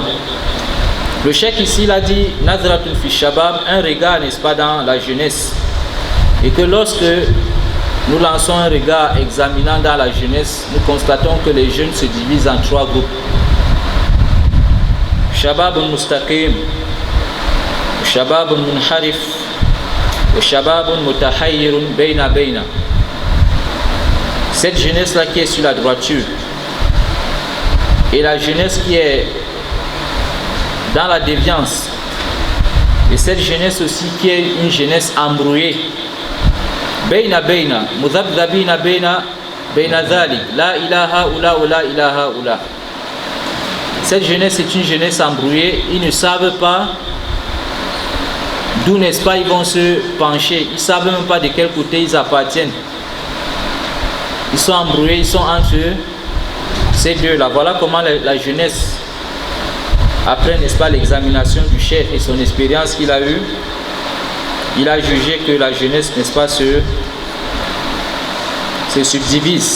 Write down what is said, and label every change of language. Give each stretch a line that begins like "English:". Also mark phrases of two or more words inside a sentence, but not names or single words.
French: Le cheikh ici, il a dit
Arabic: نظرة في الشباب,
French: un regard, n'est-ce pas, dans la jeunesse. Et que lorsque nous lançons un regard examinant dans la jeunesse, nous constatons que les jeunes se divisent en trois groupes.
Arabic: شبابٌ مستقيم، شبابٌ منحرف, et شبابٌ متحيّرٌ بين بين.
French: Cette jeunesse-là qui est sur la droiture et la jeunesse qui est dans la déviance, et cette jeunesse aussi qui est une jeunesse embrouillée.
Arabic: بين بين، مذبذبين بين ذلك، لا إلى هؤلاء ولا إلى هؤلاء.
French: Cette jeunesse est une jeunesse embrouillée, ils ne savent pas d'où, n'est-ce pas, ils vont se pencher, ils ne savent même pas de quel côté ils appartiennent. Ils sont embrouillés, ils sont entre ces deux-là. Voilà comment la jeunesse, après, n'est-ce pas, l'examination du cheikh et son expérience qu'il a eue, il a jugé que la jeunesse, n'est-ce pas, se subdivise.